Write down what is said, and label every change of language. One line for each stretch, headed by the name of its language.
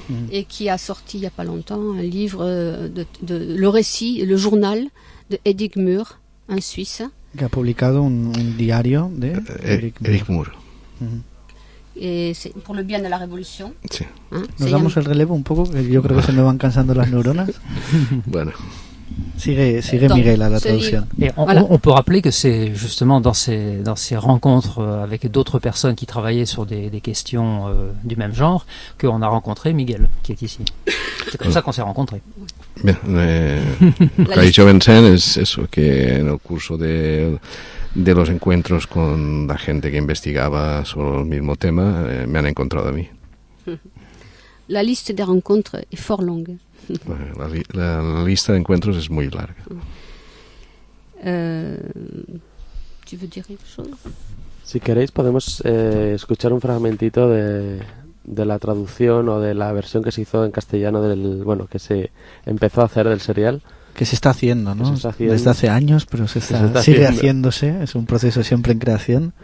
French: Et qui a sorti il n'y a pas longtemps un livre de le récit, le journal de Edith Mur, un Suisse.
Spanish: Qui a publié un diario de Edith Mur.
French: Et pour le bien de la révolution.
Spanish: Sí. Hein? Nos damos el relevo un poco, yo creo que se me van cansando las neuronas. Bueno. Sigue
French: donc, Miguel à la traduction. Et on peut rappeler que c'est justement dans ces rencontres avec d'autres personnes qui travaillaient sur des questions du même genre qu'on a rencontré Miguel qui est ici. C'est comme ça qu'on s'est rencontrés.
Spanish: Bien, lo que ha dicho Vincent es eso, que en el curso de los encuentros con la gente que investigaba sobre el mismo tema, me han encontrado a mí.
French: La liste des rencontres est fort longue.
Spanish: La lista de encuentros es muy larga.
French: ¿Tú veux dire quelque chose?
Spanish: Si queréis, podemos escuchar un fragmentito de la traducción o de la versión que se hizo en castellano que se empezó a hacer del serial. Que se está haciendo, ¿no? Desde hace años, pero sigue haciéndose. Es un proceso siempre en creación.